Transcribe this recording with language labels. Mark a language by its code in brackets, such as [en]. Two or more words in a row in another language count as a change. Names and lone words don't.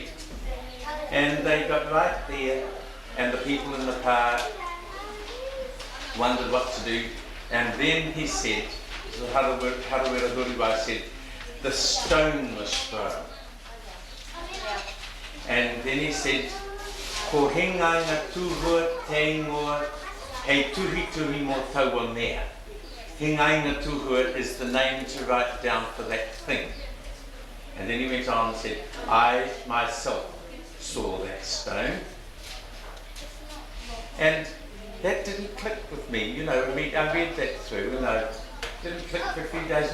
[en] And they got right there, and the people in the pa wondered what to do. And then he said, Harawira Huriwai said, the stone was thrown. And then he said, [mi] ko hengai ngā tūhua te ingoa, hei tuhi mo taua mea. [en] Hengai ngā tūhua is the name to write down for that thing. And then he went on and said, I myself saw that stone, and that didn't click with me. You know, I read that through, and I didn't click for a few days.